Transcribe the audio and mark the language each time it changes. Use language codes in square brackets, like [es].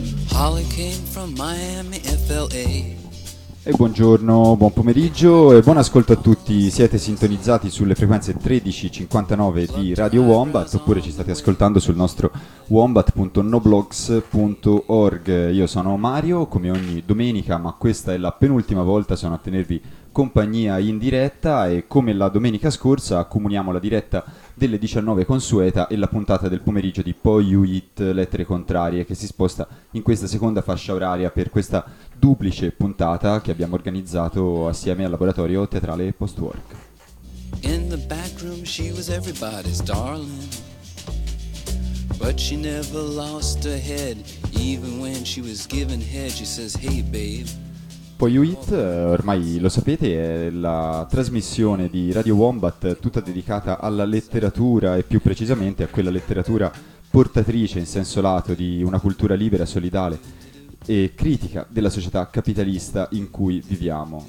[en] Holly came from Miami, FLA. [it] E buongiorno, buon pomeriggio e buon ascolto a tutti. Siete sintonizzati sulle frequenze 13.59 di Radio Wombat oppure ci state ascoltando sul nostro wombat.noblogs.org. Io sono Mario, come ogni domenica, ma questa è la penultima volta, sono a tenervi compagnia in diretta e come la domenica scorsa accomuniamo la diretta delle 19 consueta e la puntata del pomeriggio di Poi You Eat Lettere Contrarie che si sposta in questa seconda fascia oraria per questa duplice puntata che abbiamo organizzato assieme al laboratorio teatrale Postwork. [en] In the back room she was everybody's darling, but she never lost her head, even when she was given head she says hey babe. [it] Poi You Eat, ormai lo sapete, è la trasmissione di Radio Wombat tutta dedicata alla letteratura e più precisamente a quella letteratura portatrice in senso lato di una cultura libera, solidale e critica della società capitalista in cui viviamo.